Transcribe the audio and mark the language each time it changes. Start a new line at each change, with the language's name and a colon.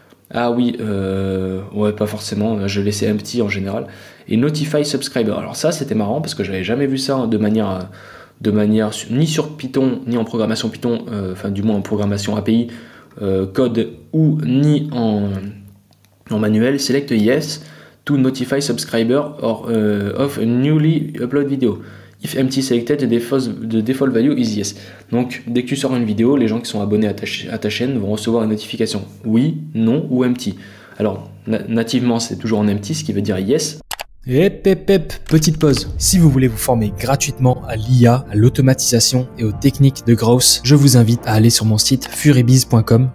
French: Ah oui, ouais pas forcément, je laissais empty en général. Et Notify Subscriber. Alors ça c'était marrant parce que j'avais jamais vu ça de manière ni sur Python, ni en programmation Python, enfin du moins en programmation API, code ou ni en manuel.
English: Select yes to notify subscriber or of a newly upload video. If empty selected, the default value is yes.
French: Donc dès que tu sors une vidéo, les gens qui sont abonnés à ta chaîne vont recevoir une notification oui, non ou empty. Alors nativement c'est toujours en empty, ce qui veut dire yes. Petite pause. Si vous voulez vous former gratuitement à l'IA, à l'automatisation et aux techniques de growth, je vous invite à aller sur mon site furibiz.com.